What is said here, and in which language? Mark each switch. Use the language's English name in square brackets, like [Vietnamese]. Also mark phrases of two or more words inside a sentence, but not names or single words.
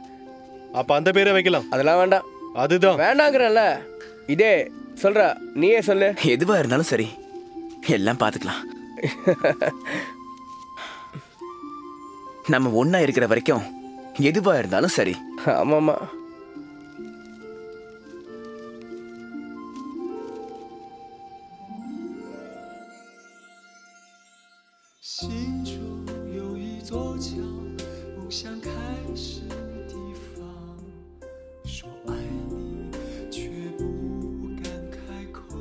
[Tamil] அப்ப அந்த பேரை வைக்கலாம். அதெல்லாம் வேண்டாம். அதுதான் வேண்டாங்கிறல்ல. இதே சொல்ற, நீயே சொல்லு. எதுவா இருந்தாலும் சரி, எல்லாம் பாத்துக்கலாம். நம்ம ஒன்னா இருக்கிற வரைக்கும் எதுவா இருந்தாலும் சரி. ஆமாமா. [Chinese] 心中有一座桥，梦想开始地方。说爱你，却不敢开口。